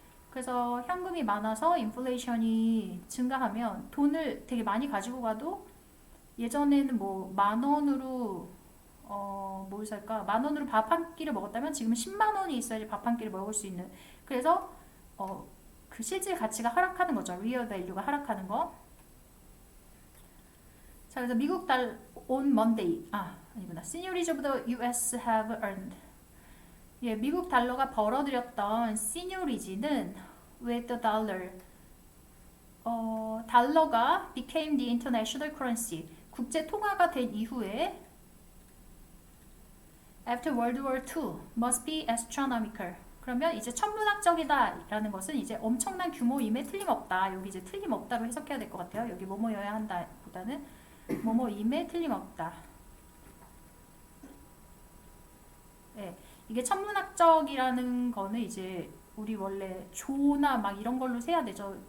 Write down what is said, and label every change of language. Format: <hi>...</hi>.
<ko>그래서 현금이 많아서 인플레이션이 증가하면 돈을 되게 많이 가지고 가도 예전에는 뭐 만 원으로 뭘 살까? 만 원으로 밥 한 끼를 먹었다면 지금은 10만 원이 있어야지 밥 한 끼를 먹을 수 있는. 그래서 그 실질 가치가 하락하는 거죠. real value가 하락하는 거. 자, 그래서 미국 달</ko> <en>on Monday</en> <ko>아니구나.</ko> <en>Seniorage of the US have earned.</en> <ko>예, 미국 달러가 벌어들였던 seniorige는</ko> <en>with the dollar. 달러가 became the international currency.</en> <ko>국제 통화가 된 이후에</ko> <en>after World War II must be astronomical.</en> <ko>그러면 이제 천문학적이다라는 것은 이제 엄청난 규모임에 틀림없다. 여기 이제 틀림없다로 해석해야 될 것 같아요. 여기 뭐뭐여야 한다 보다는 뭐뭐임에 틀림없다. 네, 이게 천문학적이라는 거는 이제 우리 원래 조나 막 이런 걸로 세야 되죠.</ko>